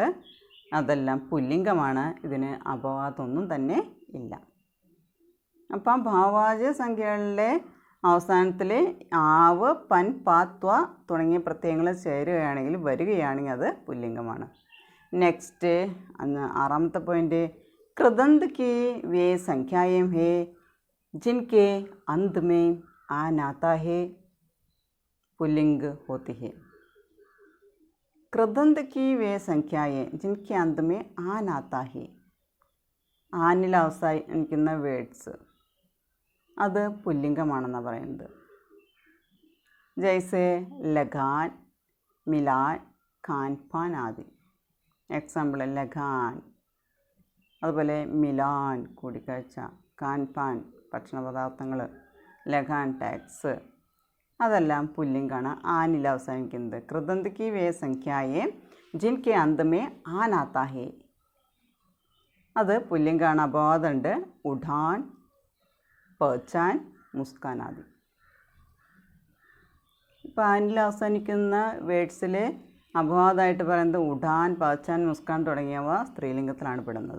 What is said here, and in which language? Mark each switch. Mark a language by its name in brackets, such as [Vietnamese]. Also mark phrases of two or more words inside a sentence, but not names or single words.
[Malayalam] അതെല്ലാം പുല്ലിംഗമാണ്. ഇതിന് അപവാദമൊന്നും തന്നെ ഇല്ല. അപ്പം ഭാവാദി സംഖ്യകളിലെ അവസാനത്തിൽ ആവ്, പൻ, പാ, ത്വ തുടങ്ങിയ പ്രത്യയങ്ങൾ ചേരുകയാണെങ്കിൽ വരികയാണെങ്കിൽ അത് പുല്ലിംഗമാണ്. നെക്സ്റ്റ് 6ാമത്തെ പോയിൻ്റ്, [Hindi] कृदंत की वे संख्याएं हैं जिनके अंत में आन आता है, पुल्लिंग होती है. कृदंत की वे संख्याएं जिनके अंत में आन आता है, [Malayalam] ആനിൽ അവസാനിക്കുന്ന വേർഡ്സ് അത് പുല്ലിംഗമാണെന്നാണ് പറയുന്നത്. [Hindi] जैसे लगान, मिलन, खान, पान आदि. [Malayalam] എക്സാമ്പിൾ ലഗാൻ, അതുപോലെ മിലാൻ കൂടിക്കാഴ്ച, [Hindi] खान पान [Malayalam] ഭക്ഷണ പദാർത്ഥങ്ങൾ, ലഗാൻ ടാക്സ്, അതെല്ലാം പുല്ലിംഗാണ്, ആനിൽ അവസാനിക്കുന്നത്. [Hindi] कृदंत की वे संख्याएं जिनके अंत में आन आता है, [Malayalam] അത് പുല്ലിംഗാണ്. അപവാദമുണ്ട്. [Hindi] उड़ान, पहचान, मुस्कान आदि. [Malayalam] ഇപ്പോൾ ആനിൽ അവസാനിക്കുന്ന വേർഡ്സിൽ അപവാദമായിട്ട് പറയുന്നത് ഉഡാൻ, പഹ്ചാൻ, മുസ്കാൻ തുടങ്ങിയവ സ്ത്രീലിംഗത്തിലാണ് പെടുന്നത്.